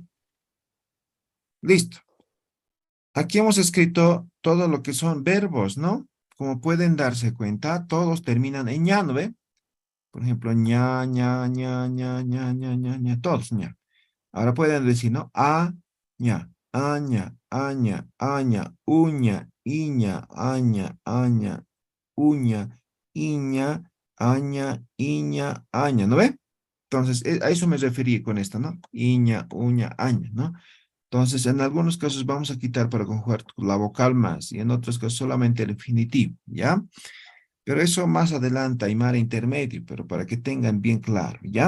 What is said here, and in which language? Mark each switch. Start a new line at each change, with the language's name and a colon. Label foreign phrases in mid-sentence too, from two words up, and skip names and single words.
Spanish: Listo. Aquí hemos escrito todo lo que son verbos, ¿no? Como pueden darse cuenta, todos terminan en ña, ¿no ve? Por ejemplo,
Aymara: ña, ña, ña, ña, ña, ña, ña, ña,
Spanish: todos ña. Ahora pueden decir, ¿no?
Aymara: Ña, aña, aña, aña, uña, iña, aña, aña, uña, iña, aña, iña, aña,
Spanish: ¿no ve? Entonces, a eso me referí con esto, ¿no?
Aymara: Iña, uña, aña, ¿no?
Spanish: Entonces, en algunos casos vamos a quitar para conjugar la vocal más y en otros casos solamente el infinitivo, ¿ya? Pero eso más adelante, aymara intermedio, pero para que tengan bien claro, ¿ya?